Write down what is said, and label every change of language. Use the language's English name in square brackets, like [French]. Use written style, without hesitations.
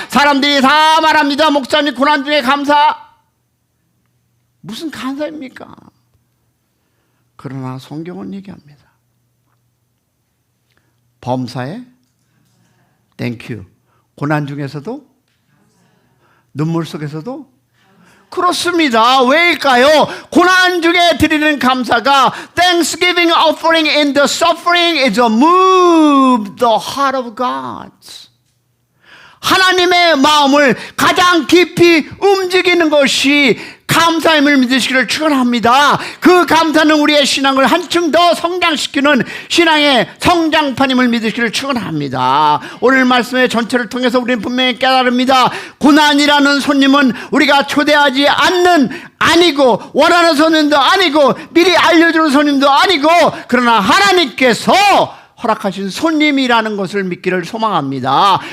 [Korean] 사람들이 다 말합니다. 목사님 고난 중에 감사. 무슨 감사입니까? 그러나 성경은 얘기합니다. 범사에 땡큐. 고난 중에서도 눈물 속에서도 그렇습니다. 왜일까요? 고난 중에 드리는 감사가 [English] Thanksgiving offering in the suffering is a move the heart of God. [Korean] 하나님의 마음을 가장 깊이 움직이는 것이 감사임을 믿으시기를 축원합니다. 그 감사는 우리의 신앙을 한층 더 성장시키는 신앙의 성장판임을 믿으시기를 축원합니다. 오늘 말씀의 전체를 통해서 우리는 분명히 깨달습니다. 고난이라는 손님은 우리가 초대하지 않는, 아니고 원하는 손님도 아니고 미리 알려주는 손님도 아니고, 그러나 하나님께서 허락하신 손님이라는 것을 믿기를 소망합니다.